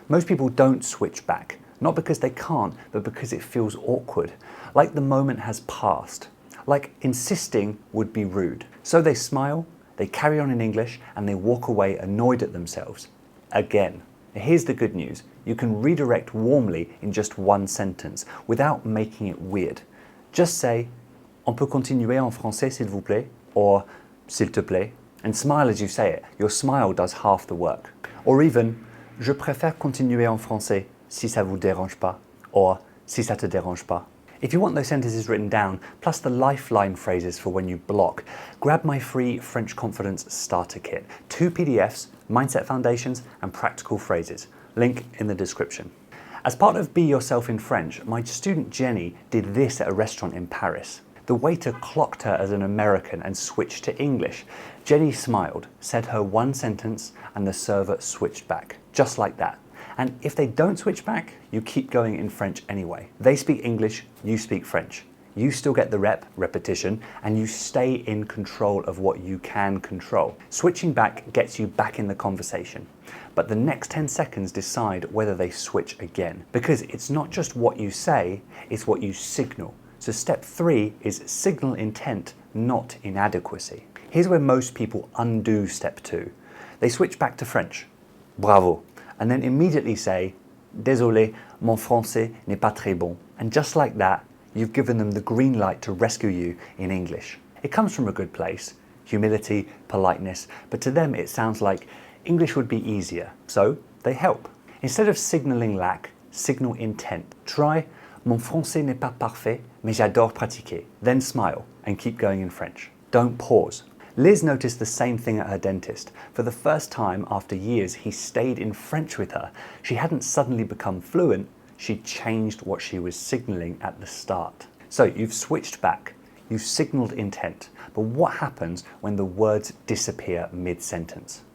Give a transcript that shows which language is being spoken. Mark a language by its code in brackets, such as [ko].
[en] Most people don't switch back, not because they can't, but because it feels awkward, like the moment has passed, like insisting would be rude. So they smile, they carry on in English, and they walk away annoyed at themselves. Again. Here's the good news. You can redirect warmly in just 1 sentence without making it weird. Just say, [fr] on peut continuer en français s'il vous plaît, [en] or [fr] s'il te plaît, [en] and smile as you say it. Your smile does half the work. Or even, [fr] je préfère continuer en français si ça vous dérange pas, [en] or [fr] si ça te dérange pas. [en] If you want those sentences written down, plus the lifeline phrases for when you block, grab my free French Confidence Starter Kit. 2 PDFs, Mindset Foundations, and practical phrases. Link in the description. As part of Be Yourself in French, my student Jenny did this at a restaurant in Paris. The waiter clocked her as an American and switched to English. Jenny smiled, said her 1 sentence, and the server switched back. Just like that. And if they don't switch back, you keep going in French anyway. They speak English, you speak French. You still get the repetition, and you stay in control of what you can control. Switching back gets you back in the conversation. But the next 10 seconds decide whether they switch again. Because it's not just what you say, it's what you signal. So step 3 is signal intent, not inadequacy. Here's where most people undo step 2. They switch back to French. [fr] Bravo. [en] And then immediately say, [fr] désolé, mon français n'est pas très bon. [en] And just like that, you've given them the green light to rescue you in English. It comes from a good place, humility, politeness, but to them it sounds like English would be easier, so they help. Instead of signaling lack, signal intent. Try, [fr] mon français n'est pas parfait, mais j'adore pratiquer. [en] Then smile and keep going in French. Don't pause. Liz noticed the same thing at her dentist. For the first time after years, he stayed in French with her. She hadn't suddenly become fluent, she'd changed what she was signaling at the start. So you've switched back, you've signaled intent, but what happens when the words disappear mid-sentence?